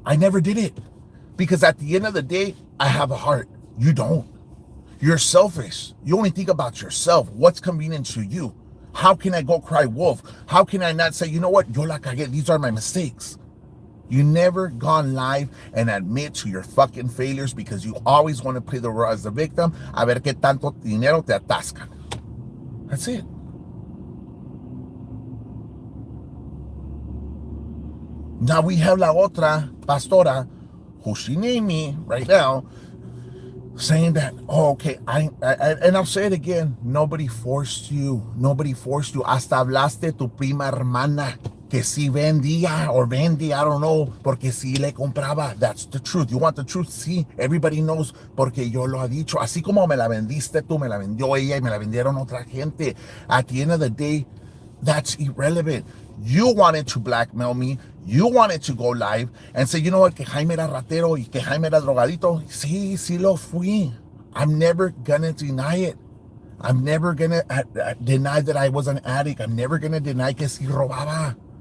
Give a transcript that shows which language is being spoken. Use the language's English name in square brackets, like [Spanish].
[English] I never did it because at the end of the day, I have a heart. You don't. You're selfish. You only think about yourself. What's convenient to you? How can I go cry wolf? How can I not say, you know what? [Spanish] Yo la cagué. [English] These are my mistakes. You never gone live and admit to your fucking failures because you always want to play the role as the victim. [Spanish] A ver qué tanto dinero te atascan. [English] That's it. Now we have [Spanish] la otra pastora, [English] who she named me right now, saying that, oh, okay, and I'll say it again, nobody forced you. Nobody forced you. [Spanish] Hasta hablaste tu prima hermana. Que si vendía [English] or vendí, I don't know, [Spanish] porque si le compraba. [English] That's the truth. You want the truth? [Spanish] Sí, [English] everybody knows, [Spanish] porque yo lo he dicho. Así como me la vendiste tú, me la vendió ella y me la vendieron otra gente. [English] At the end of the day, that's irrelevant. You wanted to blackmail me. You wanted to go live and say, you know what, [Spanish] que Jaime era ratero y que Jaime era drogadito. Sí lo fui. [English] I'm never gonna deny it. I'm never gonna deny that I was an addict. I'm never gonna deny [Spanish] que si robaba.